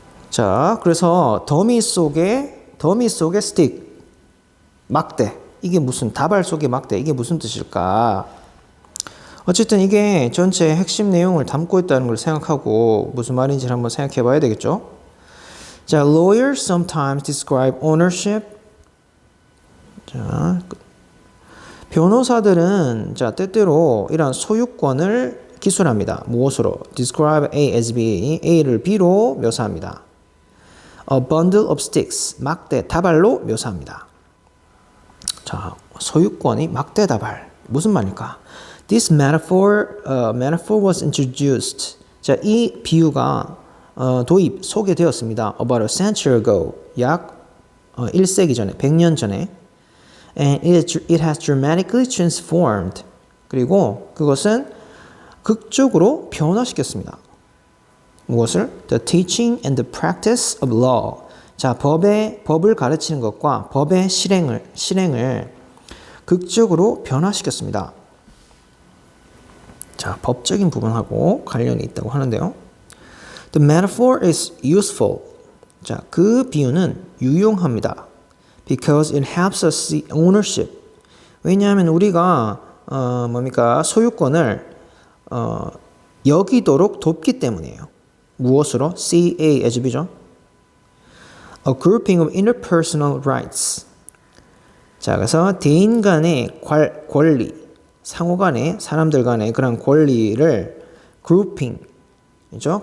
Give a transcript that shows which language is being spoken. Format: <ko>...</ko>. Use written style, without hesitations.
<ko>자, 그래서 더미 속에 스틱, 막대. 이게 무슨 다발 속의 막대. 이게 무슨 뜻일까? 어쨌든 이게 전체 핵심 내용을 담고 있다는 걸 생각하고 무슨 말인지 한번 생각해 봐야 되겠죠?</ko> <en>자, lawyers sometimes describe ownership.</en> <ko>자, 변호사들은 자, 때때로 이러한 소유권을 기술합니다. 무엇으로?</ko> <en>describe A as B.</en> <ko>A를 B로 묘사합니다.</ko> <en>A bundle of sticks.</en> <ko>막대, 다발로 묘사합니다. 자, 소유권이 막대, 다발. 무슨 말일까?</ko> <en>This metaphor was introduced.</en> <ko>자, 이 비유가 소개되었습니다.</ko> <en>About a century ago.</en> <ko>약 1세기 전에, 100년 전에.</ko> <en>And it has dramatically transformed.</en> <ko>그리고 그것은 극적으로 변화시켰습니다. 무엇을?</ko> <en>The teaching and the practice of law.</en> <ko>자, 법을 가르치는 것과 법의 실행을 극적으로 변화시켰습니다. 자, 법적인 부분하고 관련이 있다고 하는데요.</ko> <en>The metaphor is useful.</en> <ko>자, 그 비유는 유용합니다.</ko> <en>Because it helps us see ownership.</en> <ko>왜냐하면 우리가 소유권을 여기도록 돕기 때문이에요. 무엇으로?</ko> <en>CA as B죠. A grouping of interpersonal rights.</en> <ko>자, 그래서 대인 간의 권리, 상호 간의, 사람들 간의 그런 권리를 grouping, 그죠?</ko>